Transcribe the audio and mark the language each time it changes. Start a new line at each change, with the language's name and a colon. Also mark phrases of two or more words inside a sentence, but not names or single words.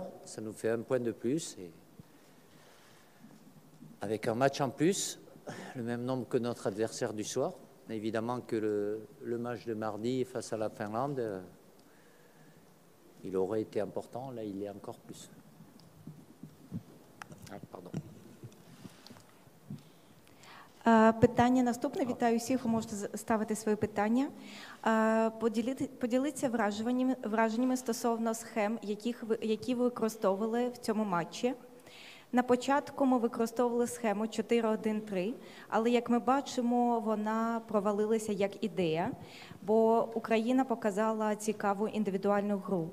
French: Ça nous fait un point de plus. Et avec un match en plus, le même nombre que notre adversaire du soir, évidemment que le match de mardi face à la Finlande, il aurait été important. Là, il est encore plus. Pardon.
Ukrainian: Питання наступне. Вітаю всіх, ви можете ставити свої питання. Поділіться враженнями стосовно схем, які ви використовували в цьому матчі. На початку ми використовували схему 4-1-3, але, як ми бачимо, вона провалилася як ідея, бо Україна показала цікаву індивідуальну гру.